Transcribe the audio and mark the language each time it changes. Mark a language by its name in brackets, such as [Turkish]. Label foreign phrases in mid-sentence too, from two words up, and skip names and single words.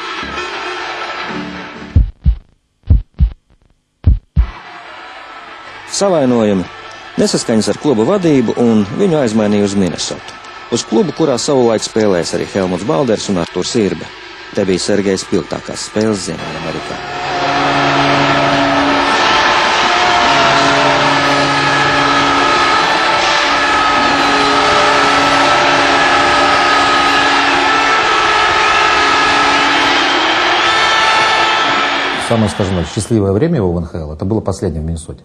[Latvian] Savainojumi, nesaskaņas ar kluba vadību un viņu aizmainīja uz Minnesotu. Uz klubu, kurā savulaik spēlēs arī Helmuts Balders un Arturs Irbe. Te bija Sergejs spilgtākās spēles Ziemeļamerikā. [Russian] Самое, скажем так, счастливое время его в НХЛ, это было последнее в Миннесоте.